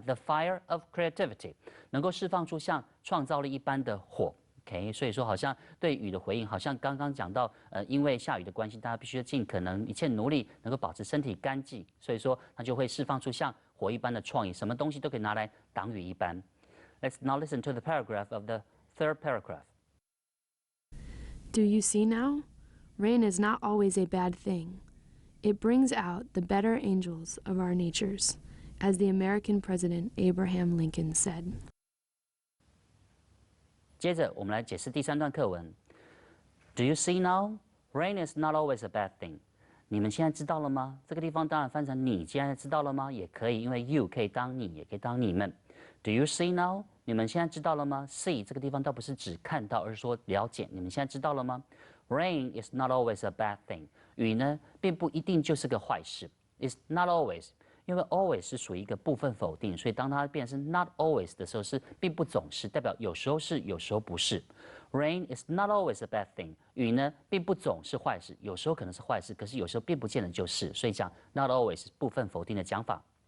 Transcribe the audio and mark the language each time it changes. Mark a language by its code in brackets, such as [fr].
[en] The fire of creativity [zh] 能够释放出像创造力一般的火。 OK， 所以说好像对雨的回应，好像刚刚讲到，因为下雨的关系，大家必须尽可能一切努力，能够保持身体干净，所以说它就会释放出像火一般的创意，什么东西都可以拿来挡雨一般。 [en] Let's now listen to the paragraph of the third paragraph. Do you see now? Rain is not always a bad thing. It brings out the better angels of our natures, as the American President Abraham Lincoln said. [zh] 接着我们来解释第三段课文。 [en] Do you see now? Rain is not always a bad thing. [zh] 你们现在知道了吗？这个地方当然翻成你现在知道了吗？也可以，因为 you 可以当你，也可以当你们。 [en] Do you see now? [zh] 你们现在知道了吗 ？See 这个地方倒不是只看到，而是说了解。你们现在知道了吗 [en] ？Rain is not always a bad thing. [zh] 雨呢，并不一定就是个坏事。 [en] It's not always. [zh] 因为 always 是属于一个部分否定，所以当它变成 not always 的时候，是并不总是，代表有时候是，有时候不是。 [en] Rain is not always a bad thing。 [zh] 雨呢，并不总是坏事，有时候可能是坏事，可是有时候并不见得就是，所以讲 not always 部分否定的讲法。